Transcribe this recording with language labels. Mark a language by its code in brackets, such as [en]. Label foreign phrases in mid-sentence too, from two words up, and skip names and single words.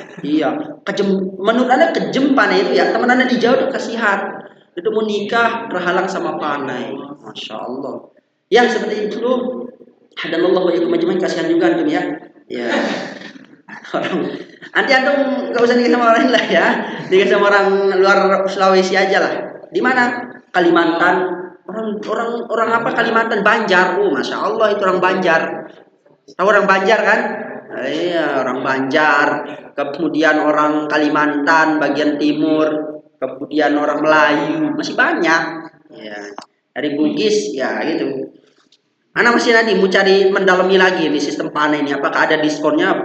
[id] Iya, menurut Anda kejem panai itu ya. Teman Anda di Jawa itu kasihan. Itu mau nikah terhalang sama panai. [ar] Masya Allah. [id] Yang seperti itu [ar] hadallahu wa iyyakum ajmain, [id] kasihan juga antum ya. Ya. Orang nanti antum enggak usah nikah sama orang lain lah ya. Nikah sama orang luar Sulawesi aja lah. Di mana? Kalimantan. Orang apa Kalimantan? Banjar. Oh, [ar] Masya Allah [id] itu orang Banjar. Tahu orang Banjar kan? Iya, orang Banjar. Kemudian orang Kalimantan bagian timur. Kemudian orang Melayu. Masih banyak. Ya. Dari Bugis ya gitu. Ana masih nanti mau cari mendalami lagi nih sistem panen ini. Apakah ada diskonnya?